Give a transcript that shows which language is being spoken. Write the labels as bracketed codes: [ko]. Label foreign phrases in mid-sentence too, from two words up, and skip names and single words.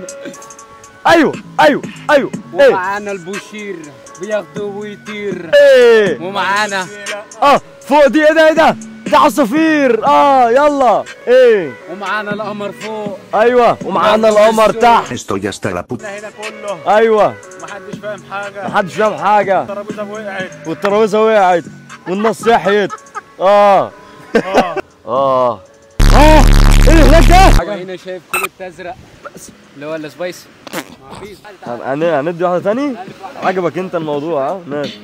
[ar] ايوه ايه ومعانا البوشير بياخدوا ويطير. ايه ومعانا فوق دي. ايه ده دي عصافير. يلا. ايه ومعانا القمر فوق. ايوه ومعانا القمر تحت. [es] Estoy hasta la puta. [ar] هنا كله ايوه محدش فاهم حاجه، محدش فاهم حاجه. الترابيزه وقعت. والترابيزه وقعت والناس صحيت. ايه هناك ده؟ وهنا شايف كل ازرق اللي هو السبايسي. هندي واحده تاني. عجبك انت الموضوع؟ ها ماشي.